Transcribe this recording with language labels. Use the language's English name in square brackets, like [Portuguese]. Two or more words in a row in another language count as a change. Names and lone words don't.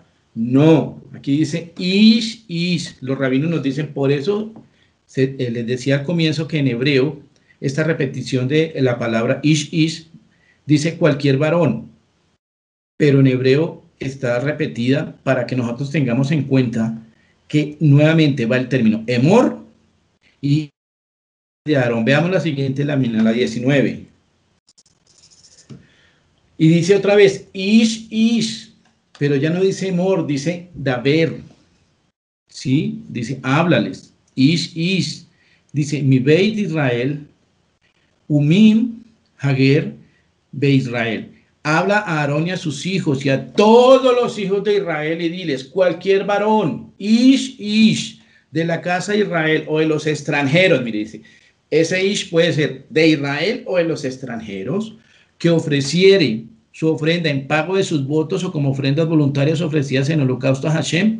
[Spanish] No, aquí dice los rabinos nos dicen, por eso les decía al comienzo que en hebreo, esta repetición de la palabra dice cualquier varón, pero en hebreo está repetida para que nosotros tengamos en cuenta que nuevamente va el término emor y de Aarón. Veamos la siguiente lámina, la 19. Y dice otra vez, pero ya no dice emor, dice daber. ¿Sí? Dice, háblales. Dice, [Hebrew] מבית ישראל ומן הגר, [Spanish] de Israel. Habla a Aarón y a sus hijos y a todos los hijos de Israel y diles, cualquier varón, de la casa de Israel o de los extranjeros, mire, dice, ese puede ser de Israel o de los extranjeros, que ofreciere su ofrenda en pago de sus votos o como ofrendas voluntarias ofrecidas en holocausto a Hashem.